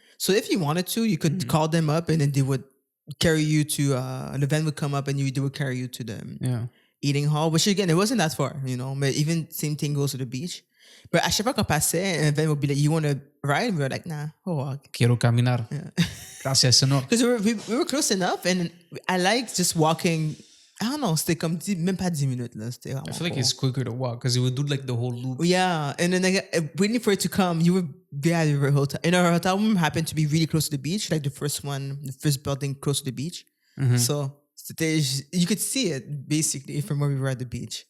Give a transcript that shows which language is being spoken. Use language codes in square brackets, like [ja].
[en] So if you wanted to, you could call them up and then they would carry you to the van would come up and they would carry you to the eating hall. Which again, it wasn't that far, But even same thing goes to the beach. But [fr] à chaque fois qu'on passait, [en] and then would be like, "You want to ride?" And we were like, "Nah, we'll walk." [es] Quiero caminar. [en] Yeah. [es] Gracias, señor. [en] Because we were close enough, and I like just walking. I don't know, [fr] c'était comme même pas 10 minutes là. [en] I feel like it's quicker to walk because it would do like the whole loop. Yeah, and then waiting for it to come, you would be at your hotel. And our hotel room happened to be really close to the beach, like the first building close to the beach. Mm-hmm. So you could see it basically from where we were at the beach.